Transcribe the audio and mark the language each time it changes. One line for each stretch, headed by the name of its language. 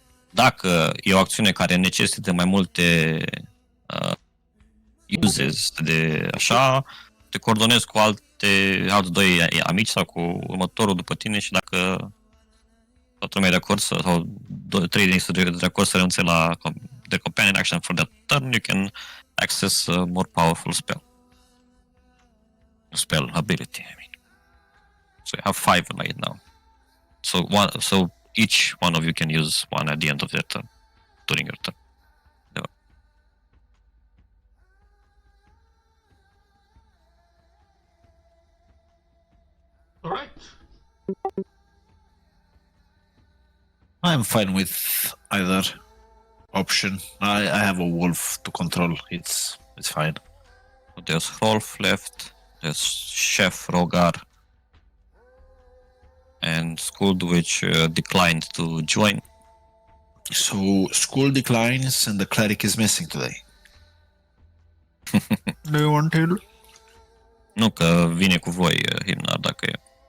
Romanian: Dacă e o acțiune care necesită mai multe uses de așa, te coordonezi cu alți doi amici sau cu următorul după tine și dacă toată lumea e de acord sau 3 din este de acord să renunțe la
English: the companion action for that turn, you can access a more powerful spell ability, I mean. So you have 5 right now. So each one of you can use one at the end of their turn, during your turn. Alright. I'm fine with either option. I have a wolf to control. It's It's fine. There's Rolf left. There's Chef Rogar. And Skuld, which declined to join. So school declines and the cleric is missing today. Do you want to?
Romanian: Nu, că vine cu voi, Himnar, dacă e.